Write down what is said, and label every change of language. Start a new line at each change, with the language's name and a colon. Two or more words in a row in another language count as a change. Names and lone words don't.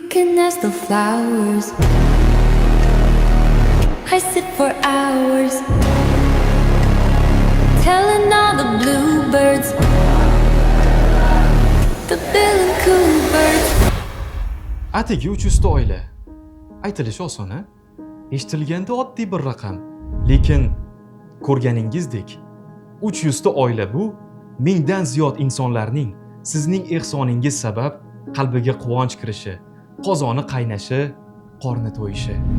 English: can ask the flowers. I sit for hours, telling all the bluebirds, the bill and coo birds.
Uzbek: Atigi 300 ta oila. Aytilishi oson, a? Eshitilganda oddiy bir raqam, lekin ko'rganingizdek 300 ta oila bu mingdan ziyod insonlarning sizning ehsoningiz sabab qalbiga quvonch kirishi, qozoni qaynashi, qorni to'yishi.